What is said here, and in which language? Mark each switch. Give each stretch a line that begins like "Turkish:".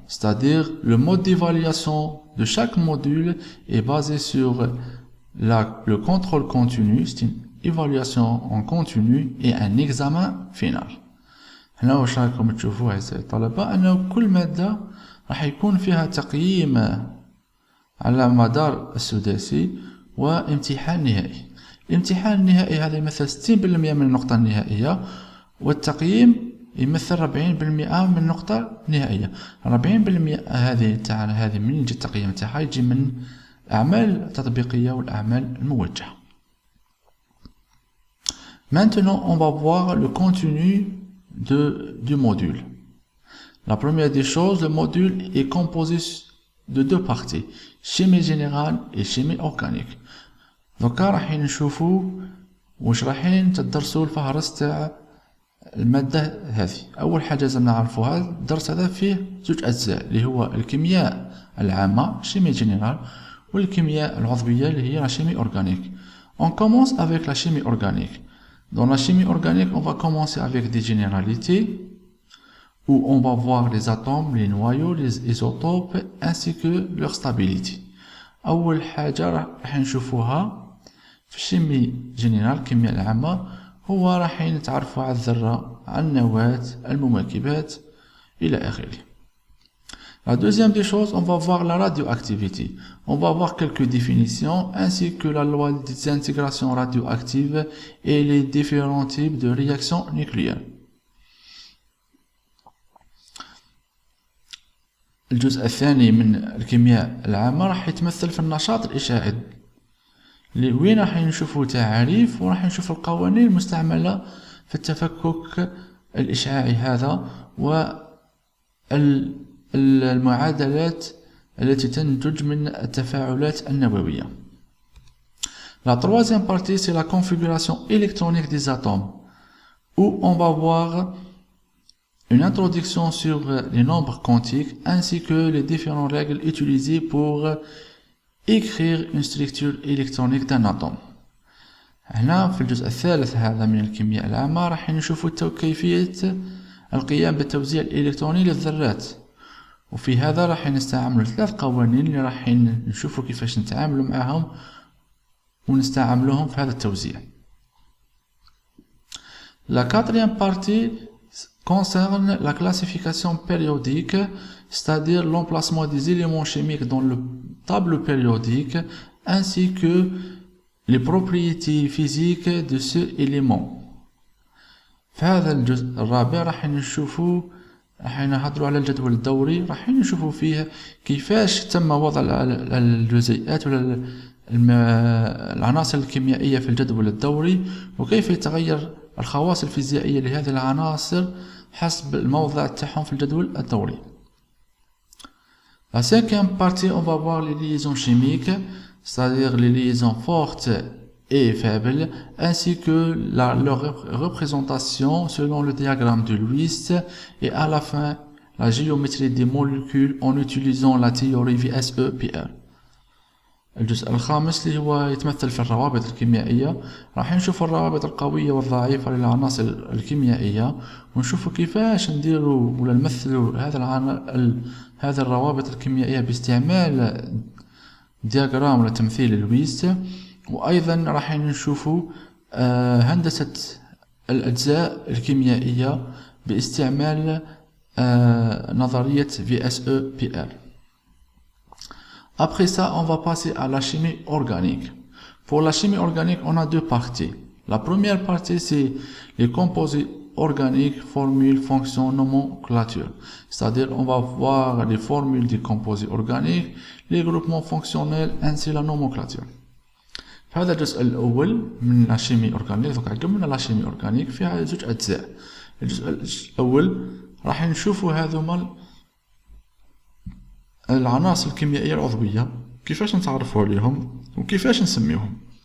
French: C'est-à-dire, le mode d'évaluation de chaque module est basé sur le contrôle continu, c'est une évaluation en continu et un examen final.
Arabic: هنا واش راكم تشوفوا أعزائي الطلبة أنه كل مادة راح يكون فيها تقييم على مدار السداسي وامتحان نهائي. الامتحان النهائي هذا يمثل 60% من النقطة النهائية، والتقييم يمثل 40% من النقطة النهائية. 40% هذه من يجي التقييم تاعها يجي من الأعمال التطبيقية والأعمال الموجهة.
French: Maintenant, on va voir le contenu du module. La première des choses, le module est composé de 2 parties, chimie générale et chimie organique.
Arabic: Donc راح نشوفوا واش رايحين تدرسوا الفهرس تاع المادة هذه. أول حاجة لازم نعرفوها الدرس هذا فيه 2 أجزاء، اللي هو الكيمياء العامة chimie générale والكيمياء العضوية اللي هي la chimie organique.
French: On commence avec la chimie organique. Dans la chimie organique, on va commencer avec des généralités où on va voir les atomes, les noyaux, les isotopes ainsi que leur stabilité.
Arabic: أول حاجة راح نشوفوها في الشيمي جينيرال الكيمياء العامة هو راح نتعرفوا على الذرة، على النواة، المواكبات إلى آخره.
French: La deuxième des choses, on va voir la radioactivité. On va voir quelques définitions ainsi que la loi de désintégration radioactive et les différents types de réactions nucléaires.
Arabic: الجزء الثاني من الكيمياء العامة راح يتمثل في النشاط الإشعاعي، اللي وين راح نشوفوا تعريف وراح نشوف القوانين المستعملة في التفكك الإشعاعي هذا والمعادلات التي تنتج من التفاعلات النووية.
French: La troisième partie, c'est la configuration électronique des atomes, où on va voir une introduction sur les nombres quantiques ainsi que les différentes règles utilisées pour écrire une structure électronique d'un atome.
Arabic: هنا في الجزء الثالث هذا من الكيمياء العامة راح نشوفوا كيفية القيام بالتوزيع الإلكتروني للذرات، وفي هذا راح نستعمل 3 قوانين اللي راح نشوفوا كيفاش نتعاملوا معهم ونستعملوهم في هذا التوزيع.
French: La quatrième partie concerne la classification périodique, c'est-à-dire l'emplacement des éléments chimiques dans le tableau périodique ainsi que les propriétés physiques de ce élément.
Arabic: في هذا الجزء الرابع راح نهضروا على الجدول الدوري، راح نشوفوا فيه كيفاش تم وضع الجزيئات ولا العناصر الكيميائية في الجدول الدوري، وكيف يتغير الخواص الفيزيائية لهذه العناصر حسب الموضع تاعهم في الجدول الدوري.
French: La cinquième partie, on va voir les liaisons chimiques, c'est-à-dire les liaisons fortes et faibles, ainsi que leur représentation selon le diagramme de Lewis, et à la fin, la géométrie des molécules en utilisant la théorie VSEPR.
Arabic: الجزء الخامس اللي هو يتمثل في الروابط الكيميائية، راح نشوف الروابط القوية والضعيفة للعناصر الكيميائية، ونشوف كيفاش نديروا ولا نمثلوا هذا الروابط الكيميائية باستعمال دياغرام ولا تمثيل لويس، وأيضا راح نشوفوا هندسة الأجزاء الكيميائية باستعمال نظرية VSEPR.
French: Après ça, on va passer à la chimie organique. Pour la chimie organique, on a 2 parties. La première partie, c'est les composés organiques, formules, fonctions, nomenclature. C'est-à-dire, on va voir les formules des composés organiques, les groupements fonctionnels, ainsi la nomenclature.
Arabic: هذا الجزء الأول من la chimie organique. donc قمنا la chimie organique فيها 2 أجزاء. الجزء الأول راح نشوفوا هذوما العناصر الكيميائية العضوية كيفاش نتعرفوا عليهم وكيفاش نسميوهم.